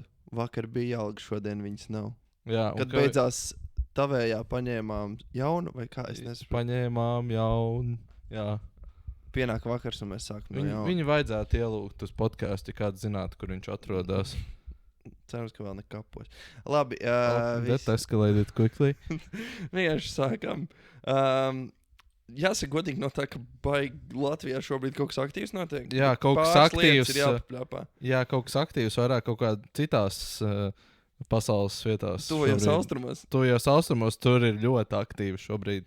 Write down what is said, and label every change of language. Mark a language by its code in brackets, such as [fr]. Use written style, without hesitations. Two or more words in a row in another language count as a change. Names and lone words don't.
[lv] Vakar bija alga, šodien viņas nav. Jā, kad beidzās tavējā paņēmām jaunu, vai kā es nesaprotu? Paņēmām jaunu, jā. Pienāk vakars, un mēs sākam no jauna. Viņu vajadzētu ielūgt uz podkāstu, ja kāds zinātu, kur viņš atrodas. Cerams, ka vēl nekapos. Labi. [en] That escalated quickly. [lv] Vienkārši sākam. Jāsaka godīgi no tā, ka Latvijā šobrīd kaut kas aktīvs notiek. Jā, kaut kas aktīvs. Jā, kaut kas aktīvs vairāk kaut kā citās pasaules vietās. Tuvajos austrumos. Tuvajos austrumos tur ir ļoti aktīvi šobrīd.